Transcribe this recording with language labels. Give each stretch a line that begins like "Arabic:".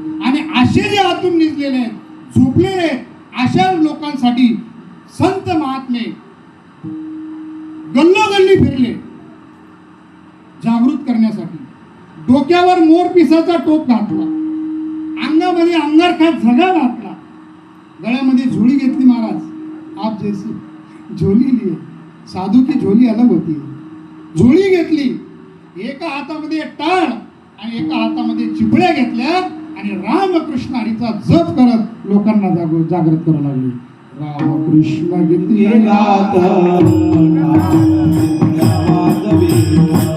Marathi: आणि असे जे आतून निजलेले आहेत, झोपलेले आहेत, अशा लोकांसाठी संत महात्मे गल्लोगल्ली फिरले जागृत करण्यासाठी. डोक्यावर मोर पिसाचा टोप घातला, अंगामध्ये अंगारखा झगा घातला, गळ्यामध्ये झोळी घेतली.
Hindi: महाराज आप जैसी झोली लिए, साधू की झोली अलग होती.
Marathi: झोळी घेतली, एका हातामध्ये टाळ आणि एका हातामध्ये चिपळ्या घेतल्या आणि रामकृष्ण हरीचा जप करत लोकांना जागृत करू लागली. रामकृष्ण गीती गात कृष्ण गीती गात